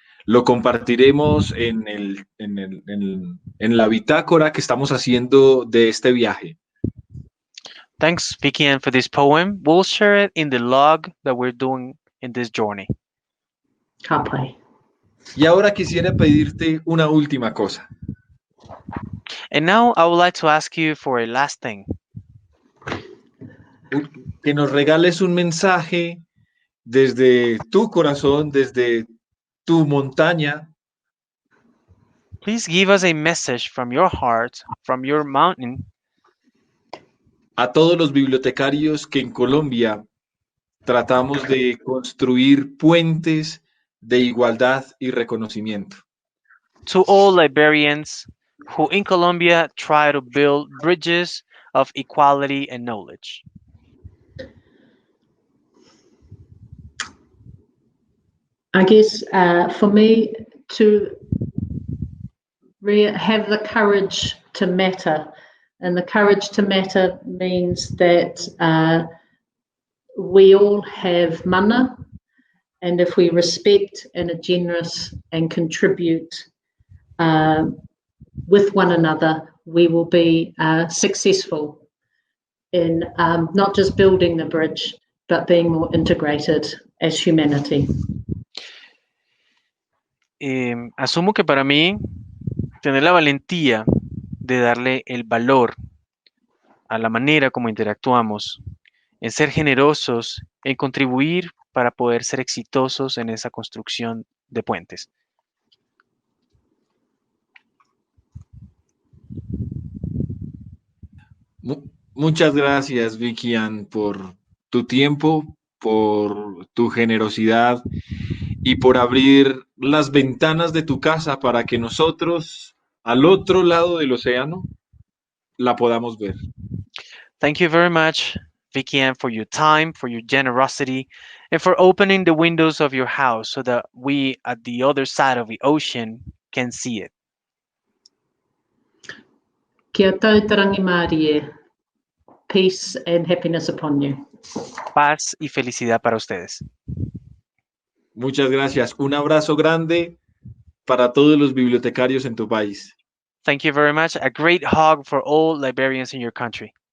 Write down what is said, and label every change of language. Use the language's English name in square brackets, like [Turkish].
[Spanish] Lo compartiremos en la bitácora que estamos haciendo de este viaje. [English] Thanks, Vicky Ann, for this poem. We'll share it in the log that we're doing in this journey. [Māori] Kapai. [Spanish] Y ahora quisiera pedirte una última cosa. [English] And now I would like to ask you for a last thing. [Spanish] Que nos regales un mensaje desde tu corazón, desde tu montaña. [English] Please give us a message from your heart, from your mountain, [Spanish] A todos los bibliotecarios que en Colombia tratamos de construir puentes de igualdad y reconocimiento. [English] to all librarians who in Colombia try to build bridges of equality and knowledge. I guess for me to have the courage to matter, and the courage to matter means that we all have mana, and if we respect and are generous and contribute with one another, we will be successful in not just building the bridge, but being more integrated as humanity. [Spanish] Asumo que para mí, tener la valentía de darle el valor a la manera como interactuamos, en ser generosos, en contribuir para poder ser exitosos en esa construcción de puentes. Muchas gracias, Vicky Ann, por tu tiempo, por tu generosidad y por abrir las ventanas de tu casa para que nosotros, al otro lado del océano, la podamos ver. [English] Thank you very much, Vicky Ann, for your time, for your generosity, and for opening the windows of your house so that we at the other side of the ocean can see it. [Māori] Kia tautarangi Mārie. [English] Peace and happiness upon you. [Spanish] Paz y felicidad para ustedes. Muchas gracias. Un abrazo grande para todos los bibliotecarios en tu país. [English] Thank you very much. A great hug for all librarians in your country.